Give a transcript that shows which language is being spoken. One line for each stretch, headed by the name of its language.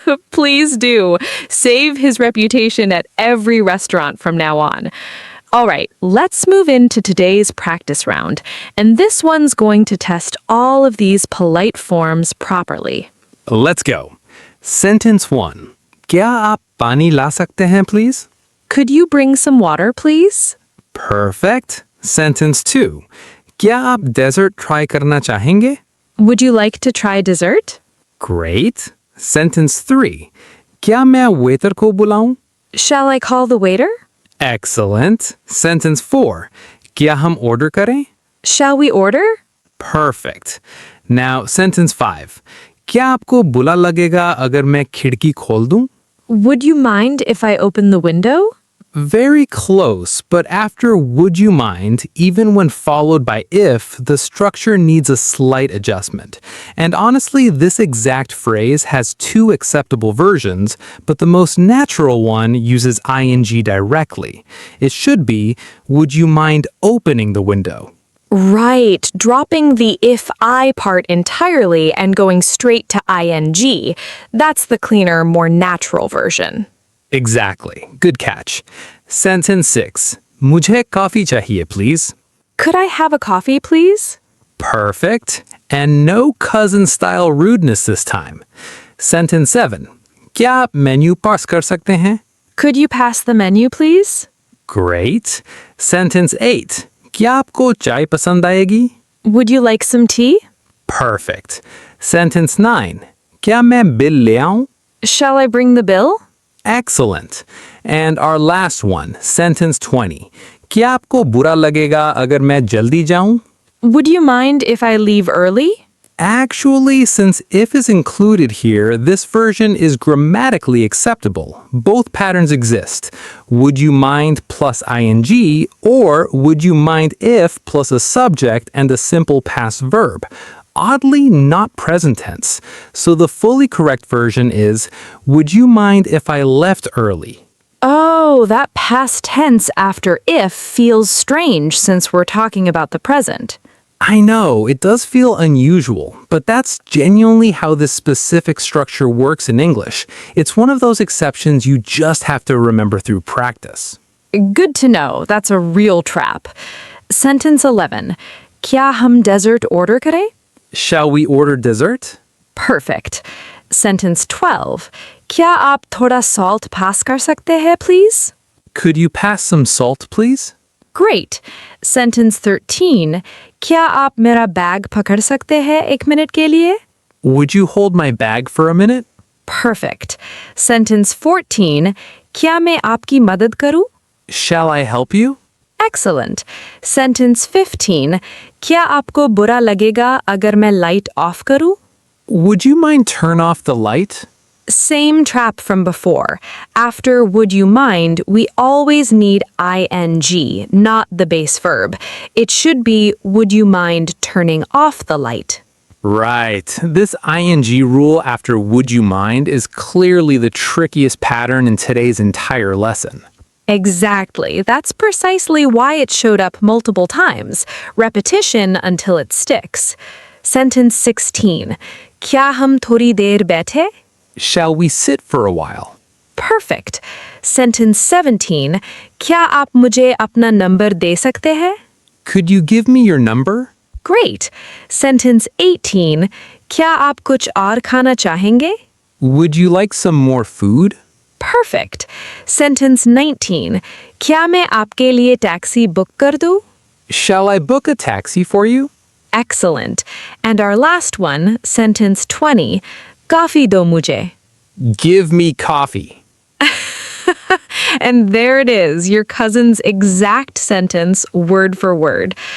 English: Please do. Save his reputation at every restaurant from now on. All right, let's move into today's practice round. And this one's going to test all of these polite forms properly. Let's go. Sentence 1.
Hindi: क्या आप पानी ला सकते हैं, please?
English: Could you bring some water, please? Perfect. Sentence 2.
Hindi: क्या आप dessert try करना चाहेंगे?
English: Would you like to try dessert? Great. Sentence 3.
Hindi: क्या मैं waiter को बुलाऊं?
English: Shall I call the waiter? Excellent. Sentence 4.
Hindi: क्या हम order करें?
English: Shall we order? Perfect. Now, sentence 5.
Hindi: क्या आपको बुरा लगेगा अगर मैं खिड़की खोल दूं?
English: Would you mind if I open the window? Very close, but after would you mind, even when followed by if, the structure needs a slight adjustment. And honestly, this exact phrase has two acceptable versions, but the most natural one uses ing directly. It should be, would you mind opening the window? Right, dropping the if I part entirely and going straight to ing. That's the cleaner, more natural version. Exactly. Good catch. Sentence 6.
Hindi: मुझे coffee चाहिए, please.
English: Could I have a coffee, please? Perfect. And no cousin-style rudeness this time. Sentence 7.
Hindi: क्या आप menu pass कर सकते हैं?
English: Could you pass the menu, please? Great. Sentence 8.
Hindi: क्या आपको चाय पसंद आएगी?
English: Would you like some tea? Perfect. Sentence 9.
Hindi: क्या मैं bill ले आऊं?
English: Shall I bring the bill? Excellent. And our last one, sentence 20.
Hindi: क्या आपको बुरा लगेगा अगर मैं जल्दी जाऊं?
English: Would you mind if I leave early? Actually, since if is included here, this version is grammatically acceptable. Both patterns exist. Would you mind plus ing, or would you mind if plus a subject and a simple past verb? Oddly, not present tense. So the fully correct version is, would you mind if I left early? Oh, that past tense after if feels strange since we're talking about the present. I know, it does feel unusual, but that's genuinely how this specific structure works in English. It's one of those exceptions you just have to remember through practice. Good to know. That's a real trap. Sentence 11.
Hindi: क्या हम dessert order करें?
English: Shall we order dessert? Perfect. Sentence 12.
Hindi: क्या आप थोड़ा salt pass कर सकते हैं, please?
English: Could you pass some salt, please? Great. Sentence 13.
Hindi: क्या आप मेरा bag पकड़ सकते हैं 1 minute के लिए?
English: Would you hold my bag for a minute? Perfect. Sentence 14.
Hindi: क्या मैं आपकी मदद करूं?
English: Shall I help you? Excellent. Sentence 15.
Hindi: क्या आपको बुरा लगेगा अगर मैं light off करूं?
English: Would you mind turn off the light? Same trap from before. After would you mind, we always need ing, not the base verb. It should be would you mind turning off the light? Right. This ing rule after would you mind is clearly the trickiest pattern in today's entire lesson. Exactly. That's precisely why it showed up multiple times. Repetition until it sticks. Sentence 16.
Hindi: क्या हम थोड़ी देर बैठे?
English: Shall we sit for a while? Perfect. Sentence 17.
Hindi: क्या आप मुझे अपना number दे सकते हैं?
English: Could you give me your number? Great. Sentence 18.
Hindi: क्या आप कुछ और खाना चाहेंगे?
English: Would you like some more food? Perfect. Sentence 19.
Hindi: क्या मैं आपके लिए टैक्सी बुक कर दूं?
English: Shall I book a taxi for you? Excellent. And our last one, sentence 20.
Hindi: Coffee दो मुझे.
English: Give me coffee. And there it is, your cousin's exact sentence, word for word.